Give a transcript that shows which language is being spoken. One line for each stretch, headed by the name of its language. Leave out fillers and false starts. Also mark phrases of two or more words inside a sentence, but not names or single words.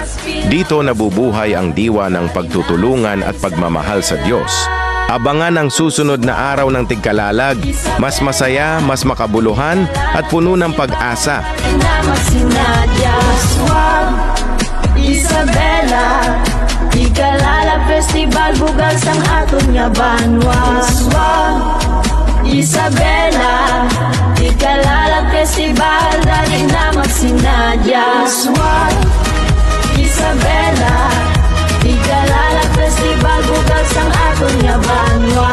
Filipino: Dito nabubuhay ang diwa ng pagtutulungan at pagmamahal sa Diyos. Abangan ang susunod na araw ng Tigkalalag. Mas masaya, mas makabuluhan at puno ng pag-asa.
Hiligaynon: Isabela, Tigkalalag Festival, bugal sang aton nga banwa. Isabela, Tigkalalag Festival, dali na magsinadya. Isabela, Tigkalalag Festival, bugal sang aton nga banwa.